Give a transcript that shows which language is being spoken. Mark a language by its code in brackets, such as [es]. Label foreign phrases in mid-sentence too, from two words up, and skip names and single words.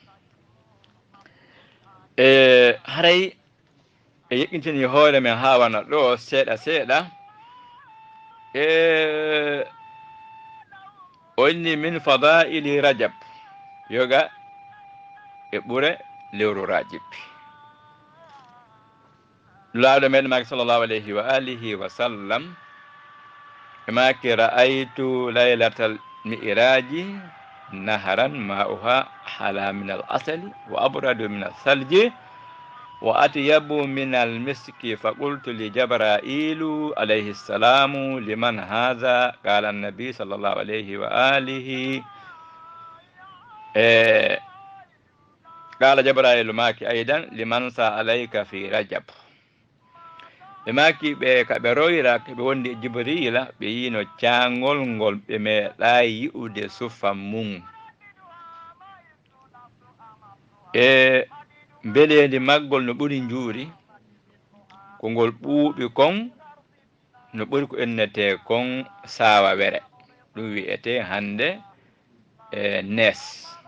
[ff] haray e yeƴƴintini hoore men ha wana ɗo seeɗa seeɗa o inni [ar] من فضائل رجب [ff] yoga e ɓure lewru rajib lawɗo meɗen maki [ar] صلى الله عليه وعلى آله وسلم [ff] e maki [ar] رأيت ليلة المعراج نهرا ماؤها حلى من العسل وأبرد من الثلج وأطيب من المسك فقلت لجبرائيل عليه السلام لمن هذا قال النبي صلى الله عليه وعلى آله قال جبرائيل مكي أيضا لمن صلى عليك في رجب [ff] ɓe maki ɓe kaɓe royra ɓe wondi e jibrila ɓe yino caangol ngol ɓe meeɗa yi'ude sufa mum e mbelendi maggol no ɓuri njuuri ko ngol ɓuuɓi kon no ɓuri ko ennete kon saawa were ɗum wiyete hande e nees